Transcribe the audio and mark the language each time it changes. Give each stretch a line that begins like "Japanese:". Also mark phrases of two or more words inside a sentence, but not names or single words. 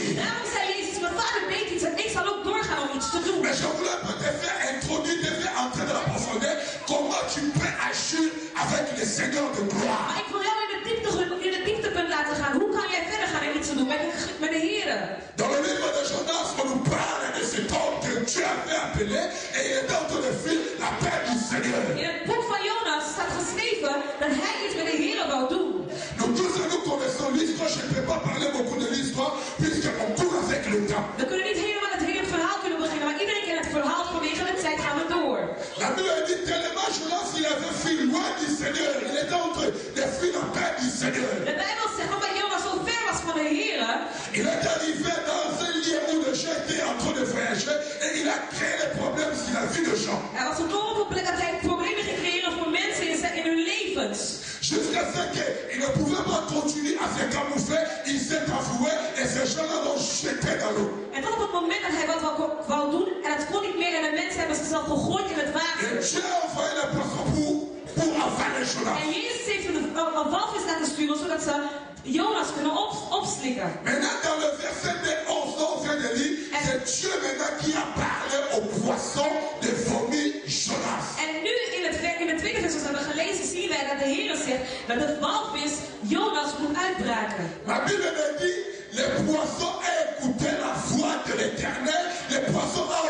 Dutch: Daarom zei Jezus, mijn vader deed iets en ik zal ook doorgaan om iets te doen.
French: Mais je voulais te faire introduire, te faire entrer dans la profondeur, comment tu peux agir avec le Seigneur de gloire.
Dutch: Maar ik wil jou in het dieptepunt laten gaan. Hoe kan jij verder gaan en iets te doen met de Heer?
French: Dans le livre de Jonas, on nous parle de cet homme que Dieu avait appelé et il est en train de faire la paix du Seigneur.
Dutch: In het boek van Jonas staat geschreven dat hij iets met de Heer wou doen.
French: Nous tous nous connaissons l'histoire, je ne peux pas parler beaucoup de l'histoire puisqu'on court avec le temps.
Dutch: We kunnen niet helemaal het hele verhaal kunnen beginnen, maar iedereen kent het verhaal vanwege de tijd gaan we door.
French: La Bible dit tellement Jonas il avait fui loin du Seigneur, il était en train de fuir la paix du Seigneur.
Dutch: De Bijbel zegt omdat Jonas zo ver was van de Heer.
French: Il est arrivé dans un lieu où les gens étaient en train de voyager et il a créé des problèmes sur la vie des gens.
Dutch: Hij was gekomen op een plek dat hij problemen ging creëren voor mensen in hun levens.
French: Jusqu'à ce qu'il ne pouvait pas continuer à se camoufler, il s'est avoué et ces gens-là l'ont jeté dans l'eau.
Dutch: En tot op het moment dat hij wat wou doen en het kon niet meer en de mensen hebben zichzelf gegooid in het water.
French: Et Dieu a envoyé les poissons pour avaler Jonas.
Dutch: En Jezus heeft een walvis laten sturen zodat ze Jonas kunnen opslikken.
French: Maintenant, dans le verset 11, on vient de lire, c'est Dieu maintenant qui a parlé aux poissons de vomir Jonas.
Dutch: En nu in het tweede vers zoals we hebben gelezen zien wij dat de Heer zegt dat de walvis Jonas moet uitbraken.
French: La Bible me dit, les poissons ont écouté la voix de l'Éternel, les poissons